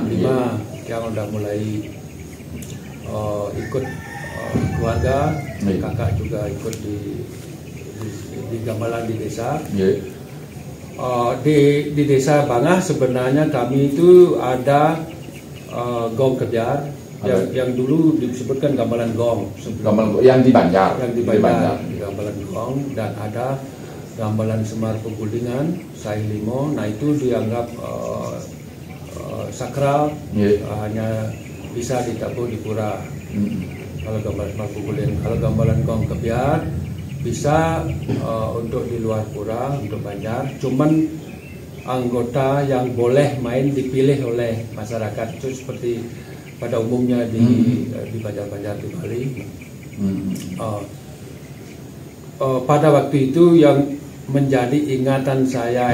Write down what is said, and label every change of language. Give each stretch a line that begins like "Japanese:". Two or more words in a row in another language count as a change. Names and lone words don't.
Indonesian: Yang udah mulai ikut keluarga, kakak juga ikut di gamelan di desa. Di desa Bangah sebenarnya kami itu ada gong kejar yang dulu disebutkan gamelan gong. Yang di Banjar. Gamelan gong, dan ada gamelan Semar Pegulingan, Sai Limo. Nah itu dianggap sakral, hanya bisa ditabuh di pura. Kalau gamelan Semar Pegulingan, kalau gamelan gong kebiar bisa untuk di luar pura, untuk Banjar. Cuman anggota yang boleh main dipilih oleh masyarakat, itu seperti pada umumnya di Banjar-Banjar di Bali. Pada waktu itu yang menjadi ingatan saya.